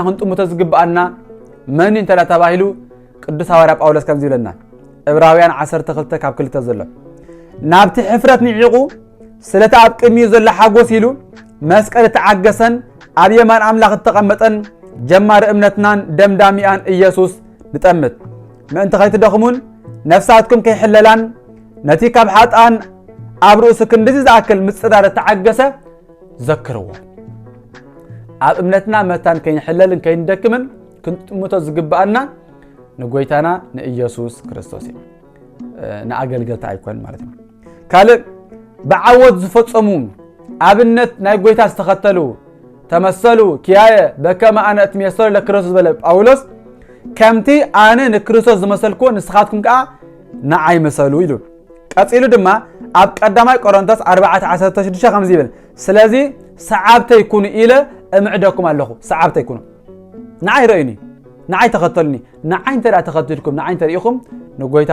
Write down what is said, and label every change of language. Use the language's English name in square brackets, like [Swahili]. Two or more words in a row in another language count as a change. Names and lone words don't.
[Tigrinya] ክንጥሙተ ዝግባአና መን እንተላ ተባሂሉ ቅዱስ ሐዋርያ ጳውሎስ ከም ዝብለና ዕብራውያን 12 ካብ 2 ዘሎ ናብቲ ሕፍረት ንዒቁ ስለታ ኣብ ቅድሚኡ ዘሎ ሓጎስ ኢሉ መስቀል ተዓገሰን ኣብ የማን አምላክ ተቀመጠን ጀማር እምነትናን ደምዳሚያን ኢየሱስ ንጠምት ምእንቲ ከይትደኽሙን ነፍሳትኩም ከይሕለላን ነቲ ካብ ሓጣን ኣብ ርእሱ ክንድዚ ዝኣክል ምጽዳር ተዓገሰ ዘክርዎ ኣብ እምነትና መታን ከይንሕለልን ከይንደክምን ክንጥሙቶ ዝግባአና ንጎይታና ንኢየሱስ ክርስቶስ ንአገልገልታ አይኮን [Amharic] ማለት ነው [Tigrinya] ካለ በዓወት ዝፈጸሙ አብነት ናይ ጎይታ ዝተኸተሉ [Geez] ተመሰሉ ኪያየ በከማ አነ እትመሰሉ ለክርስቶስ [Tigrinya] በለ ጳውሎስ ከምቲ አነ ንክርስቶስ ዝመሰልኩ ንስኻትኩም ቃ ንዓይ መሰሉ ኢሉ ቀጺሉ ድማ ኣብ ቀዳማይ ቆሮንቶስ 4:16 ከምዚ ይብል ስለዚ ሰዓብተይ ኩኑ ኢለ እምዕደኩም ኣለኹ ሰዓብተይ ኩኑ ንዓይ ረእዩኒ ንዓይ ተኸተሉኒ ንዓይ እንተ ተኸተልኩም ንዓይ እንተ ሪኢኹም ንጎይታ